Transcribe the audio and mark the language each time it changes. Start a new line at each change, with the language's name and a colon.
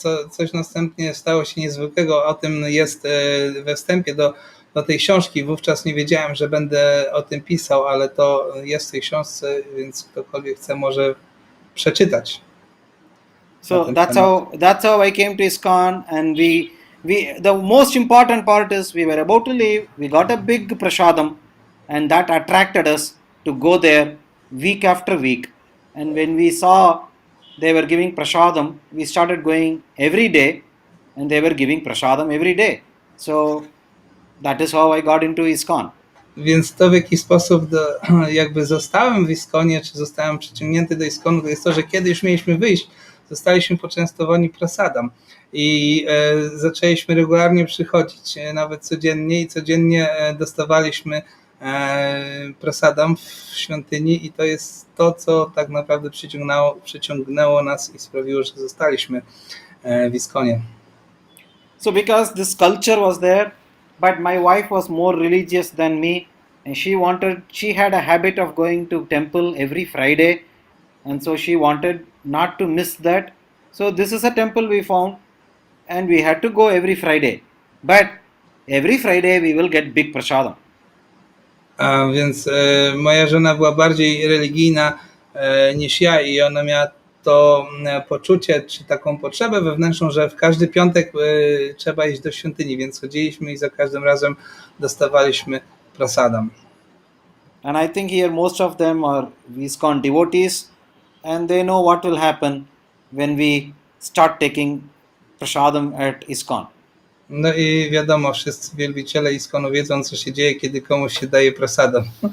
Polish: Coś następnie stało się niezwykłego, o tym jest we wstępie do tej książki. Wówczas nie wiedziałem, że będę o tym pisał, ale to jest w tej książce, więc ktokolwiek chce może przeczytać.
English: So that's how I came to ISKCON, and the most important part is we were about to leave, we got a big prasadam, and that attracted us to go there week after week. And when we saw they were giving prasadam, we started going every day, and they were giving prasadam every day. So that is how I got into ISKCON.
Polish: Więc to, w jaki sposób jakby zostałem w ISKCONie, czy zostałem przyciągnięty do ISKCONu, to jest to, że kiedy już mieliśmy wyjść, zostaliśmy poczęstowani prasadam i zaczęliśmy regularnie przychodzić, nawet codziennie, i codziennie dostawaliśmy prasadam w świątyni, i to jest to, co tak naprawdę przyciągnęło nas i sprawiło, że zostaliśmy w ISKCOnie.
English: So because this culture was there, but my wife was more religious than me, and she had a habit of going to temple every Friday, and so she wanted not to miss that. So this is a temple we found, and we had to go every Friday. But every Friday we will get big prasadam.
Polish: A więc moja żona była bardziej religijna niż ja i ona miała to poczucie, czy taką potrzebę wewnętrzną, że w każdy piątek trzeba iść do świątyni, więc chodziliśmy i za każdym razem dostawaliśmy prasadam.
English: And I think here most of them are ISKCON devotees, and they know what will happen when we start taking prasadam at ISKCON.
Polish: No i wiadomo, wszyscy wielbiciele ISKCON-u wiedzą, co się dzieje, kiedy komuś się daje prasadam.